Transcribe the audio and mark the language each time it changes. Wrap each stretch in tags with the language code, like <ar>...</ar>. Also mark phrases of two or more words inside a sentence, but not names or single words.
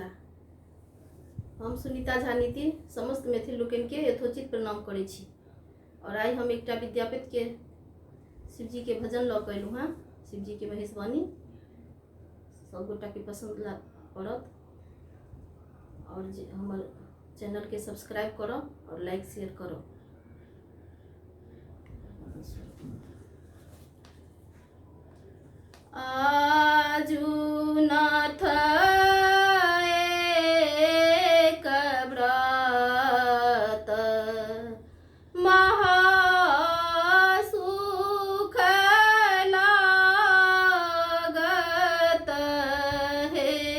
<mai>हम सुनीता झा नीति समस्त मैथिल लोकन के यथोचित प्रणाम करै छी। और आई हम एक विद्यापति के शिवजी के भजन लऽ कऽ एलहुँ हाँ। शिवजी के महेशवाणी सब गोटा के पसंद पड़त। और हमर चैनल के सब्सक्राइब करब और</mai> <en>like share</en> <mai>करब। आजू नाथ एक व्रत महासुख लागत है।</mai>